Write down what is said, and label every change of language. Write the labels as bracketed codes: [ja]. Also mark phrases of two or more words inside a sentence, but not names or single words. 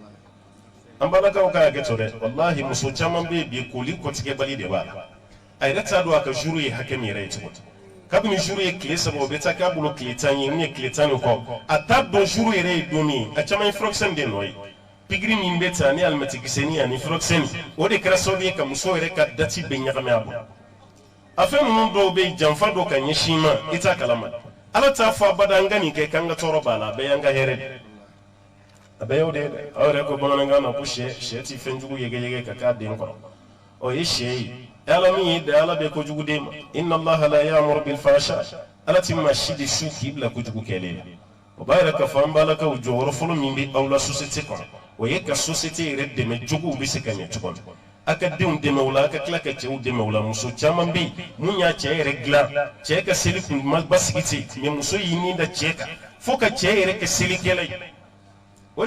[bm] an balakaw ka hakɛ to dɛ walahi muso caman bɛ yen bi koli kɔtigɛbali de b'a la a yɛrɛ t'a dɔn a ka juru ye hakɛ min yɛrɛ ye cogo kabini juru ye tile 3 o bɛ taa k'a bolo tile 10 ye min ye tile 10 ni kɔ a t'a dɔn juru yɛrɛ ye don min a caman ye furakisɛ de nɔ ye pikiri min bɛ taa ni alimɛtikisɛni ani furakisɛ o de kɛra sababu ye ka muso yɛrɛ ka dati bɛ ɲagami a bolo a fɛn ninnu dɔw bɛ yen janfa dɔ ka ɲɛsin ma i t'a kalama ala t'a fɔ abada an ka nin kɛ k'an ka tɔɔrɔ b'a la a bɛɛ y'an ka hɛrɛ de a bɛɛ y'o de ye dɛ aw yɛrɛ ko bamanankan na ko sɛ ti fɛn jugu yegeyege ka k'a den kɔrɔ o ye sɛ ye ala min ye da ala bɛ kojugu den ma [ar] إن الله لا يأمر بالفحشاء [bm] ala ti maa si de su k'i bila kojugu kɛlen la o b'a yɛrɛ k'a fɔ an balakaw jɔyɔrɔ fɔlɔ min bɛ aw la société kɔnɔ o ye ka société yɛrɛ dɛmɛ jogow bɛ se ka ɲɛ cogo min a ka denw dɛmɛ o la a ka tila ka cɛw dɛmɛ o la muso caman bɛ yen mun y'a cɛ yɛrɛ dilan cɛ ka seli kun basigi ten mɛ muso y'i nin da cɛ kan fo ka cɛ yɛrɛ kɛ selikɛla ye o